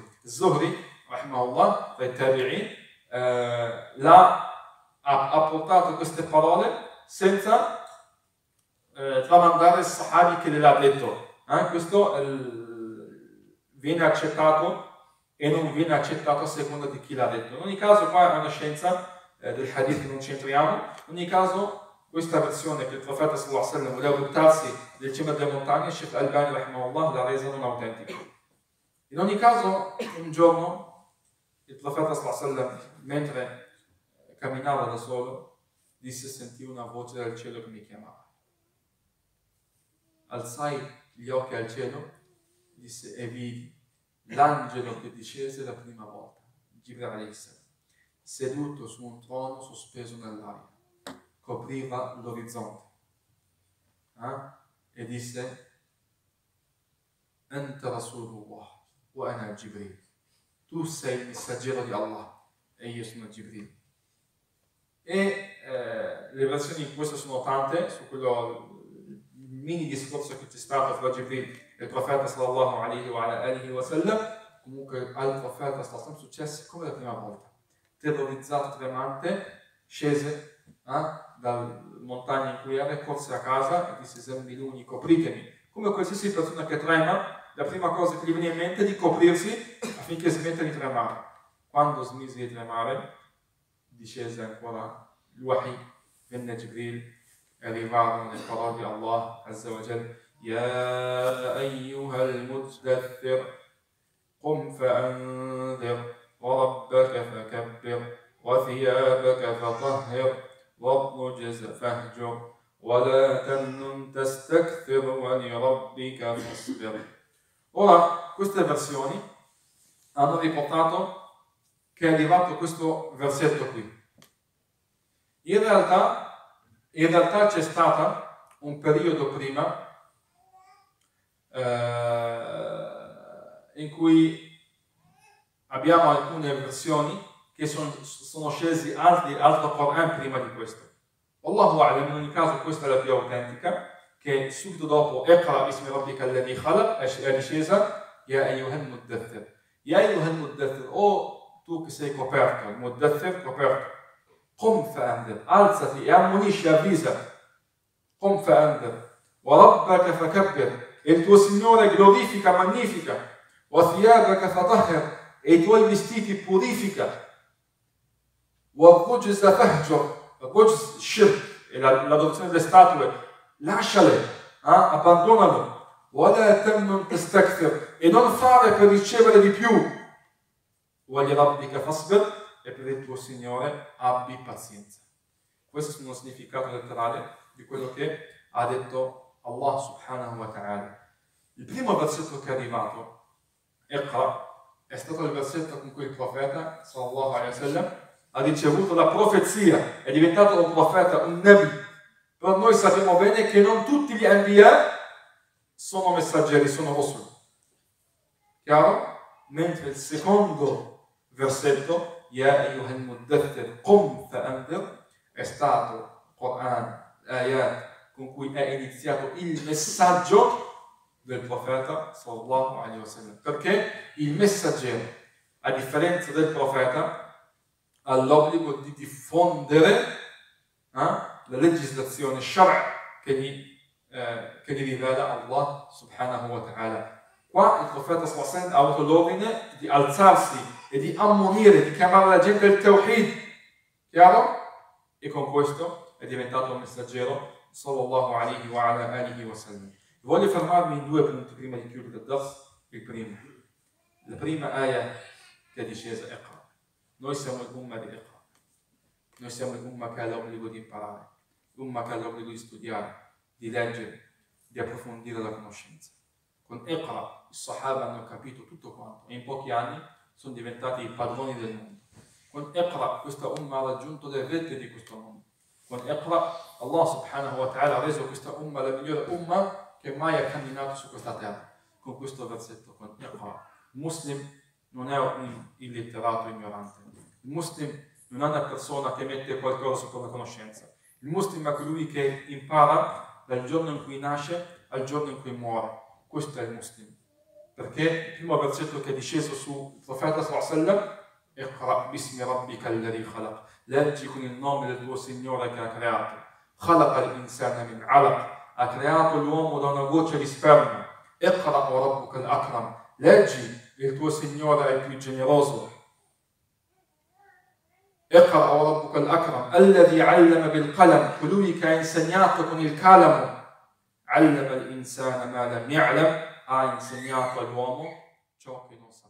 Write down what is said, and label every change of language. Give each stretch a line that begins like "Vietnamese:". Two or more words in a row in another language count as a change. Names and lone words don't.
Italian: Zuhri rahimahullah, dai tabi'in, ha portato queste parole senza tramandare il sahabi che gliel'ha detto. Questo viene accettato e non viene accettato a seconda di chi l'ha detto. In ogni caso qua è una scienza del hadith che non c'entriamo. In ogni caso questa versione che il profeta
Arabic: صلى الله عليه وسلم
Italian: voleva buttarsi nel cima delle montagne, Sheikh Al-Albani rahimahullah l'ha resa non autentica. In ogni caso, un giorno il profeta
Arabic: صلى الله عليه وسلم,
Italian: mentre camminava da solo, sentì una voce dal cielo che mi chiamava. Alzai gli occhi al cielo, disse, e vidi l'angelo che discese la prima volta,
Arabic: جبريل عليه السلام,
Italian: seduto su un trono sospeso nell'aria, copriva l'orizzonte, e disse,
Arabic: أنت رسول الله وأنا جبريل,
Italian: tu sei il messaggero di Allah e io sono Gibril. E le versioni in questo sono tante, su quello mini discorso che c'è stato fra Gibril e il profeta
Arabic: صلى الله عليه وسلم.
Italian: Comunque al profeta
Arabic: صلى الله عليه وسلم
Italian: successe come la prima volta, terrorizzato, tremante, scese dalla montagna in cui era e corse a casa e disse, Zammiluni, copritemi. Come qualsiasi persona che trema, la prima cosa che gli viene in mente è di coprirsi affinché smetta di tremare. Quando smise di tremare, discese ancora il wahi, venne Gibril e arrivarono le parole di
Arabic: الله عز وجل, يا أيها المدثر قم فأنذر وربك فكبر وثيابك فطهر, والرجز فاهجر ولا تمنن تستكثر ولربك فاصبر.
Italian: Ora, queste versioni hanno riportato che è arrivato questo versetto qui. In realtà c'è stato un periodo prima in cui abbiamo alcune versioni che sono scesi altro Quran prima di questo.
Arabic: الله أعلم,
Italian: in ogni caso questa è la più autentica, che subito dopo
Arabic: اقرأ باسم ربك الذي خلق
Italian: è discesa
Arabic: يا أيها المدثر. يا أيها المدثر,
Italian: o tu che sei coperto, il muddathir coperto,
Arabic: قم فأنذر,
Italian: alzati e ammonisci, avvisa,
Arabic: قم فأنذر وربك فكبر,
Italian: e il tuo Signore glorifica, magnifica,
Arabic: وثيابك فطهر,
Italian: e i tuoi vestiti purifica,
Arabic: والرجز فاهجر رجز شرك,
Italian: e l'adorazione delle statue, lasciale, abbandonalo,
Arabic: وَلَا تَمْنُنْ تَسْتَكْثِرْ,
Italian: e non fare per ricevere di più,
Arabic: وَلِرَبِّكَ فَاصْبِرْ,
Italian: e per il tuo Signore abbi pazienza. Questo è uno significato letterale di quello che ha detto
Arabic: الله سبحانه وتعالى.
Italian: Il primo versetto che è arrivato, Iqra, è stato il versetto con cui il profeta
Arabic: صلى الله عليه وسلم
Italian: ha ricevuto la profezia, è diventato un profeta, un nabi. Però noi sappiamo bene che non tutti gli anbiya sono messaggeri, sono rasul. Chiaro? Mentre il secondo versetto,
Arabic: يا أيها المدثر قم فأنذر,
Italian: è stato Quran, ayat, con cui è iniziato il messaggio del profeta
Arabic: صلى الله عليه وسلم.
Italian: Perché il messaggero, a differenza del profeta, ha l'obbligo di diffondere la legislazione shara' che gli rivela
Arabic: الله سبحانه وتعالى.
Italian: Qua il profeta
Arabic: صلى الله عليه وسلم
Italian: ha avuto l'ordine di alzarsi e di ammonire, di chiamare la gente al tawhid. Chiaro? E con questo è diventato un messaggero
Arabic: صلى الله عليه وعلى آله وسلم.
Italian: Voglio fermarmi in due punti prima di chiudere il dars. Il primo, la prima ayah che è discesa, Iqra. Noi siamo l'umma di Iqra. Noi siamo l'umma che ha l'obbligo di imparare, l'umma che ha l'obbligo di studiare, di leggere, di approfondire la conoscenza. Con Iqra i Sahaba hanno capito tutto quanto e in pochi anni sono diventati i padroni del mondo. Con Iqra questa umma ha raggiunto le vette di questo mondo. Con Iqra
Arabic: الله سبحانه وتعالى
Italian: ha reso questa umma la migliore umma che mai ha camminato su questa terra. Con questo versetto, con Iqra. Il muslim non è un illeterato ignorante. Il muslim non è una persona che mette qualcosa sopra la conoscenza. Il muslim è colui che impara dal giorno in cui nasce al giorno in cui muore. Questo è il muslim. Perché il primo versetto che è disceso sul profeta
Arabic: صلى الله عليه وسلم, اقرأ باسم ربك الذي خلق,
Italian: leggi con il nome del tuo Signore che ha creato.
Arabic: خلق الإنسان من علق,
Italian: ha creato l'uomo da una goccia di sperma.
Arabic: اقرأ وربك الأكرم,
Italian: leggi, il tuo Signore è il più generoso.
Arabic: اقرأ وربك الأكرم الذي علم بالقلم,
Italian: colui che ha insegnato con il calamo.
Arabic: علم الإنسان ما لم يعلم,
Italian: ha insegnato all'uomo ciò che non